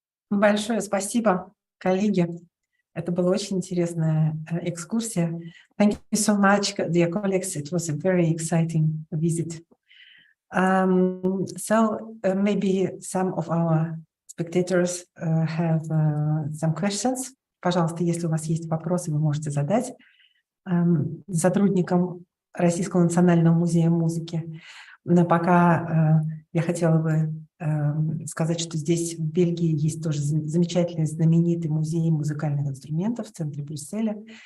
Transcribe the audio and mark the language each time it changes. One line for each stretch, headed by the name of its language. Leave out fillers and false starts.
Russian: Большое спасибо, коллеги. Это была очень интересная экскурсия.
English: Thank you so much, dear colleagues. It was a very exciting visit. Maybe some of our spectators have some questions.
Russian: Пожалуйста, если у вас есть вопросы, вы можете задать сотрудникам Российского национального музея музыки. Но пока я хотела бы сказать, что здесь в Бельгии есть тоже замечательный, знаменитый музей музыкальных инструментов в центре Брюсселя.